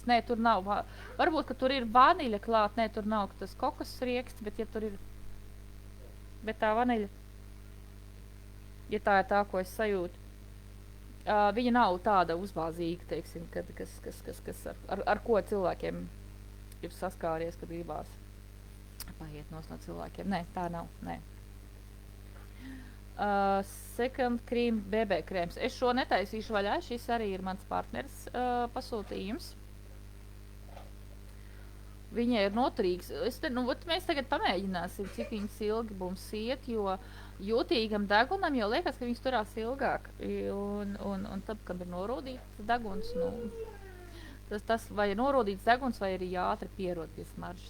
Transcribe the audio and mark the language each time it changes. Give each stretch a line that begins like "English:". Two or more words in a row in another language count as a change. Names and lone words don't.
Latvian: Nē, tur nav, varbūt, ka tur ir vaniļa klāt, nē, tur nav tas kokos rieksts, bet ja tur ir, bet tā vaniļa, ja tā ir tā, ko es sajūtu. Viņa nav tāda uzbāzīga, teiksim, kas ar ko cilvēkiem ir saskāries, kad gribās paiet no cilvēkiem. Nē, tā nav, nē. Second cream BB krēms. Es šo netaisīšu vaļā, šis arī ir mans partners pasūtījums. Viņai ir noturīgs. Mēs tagad pamēģināsim, cik viņas ilgi mums iet, jo jūtīgam degunam jau liekas, ka viņas turās ilgāk. Un tad, kad ir norodīts deguns, tas vai ir norodīts deguns, vai arī ātri pierod pie smaržas.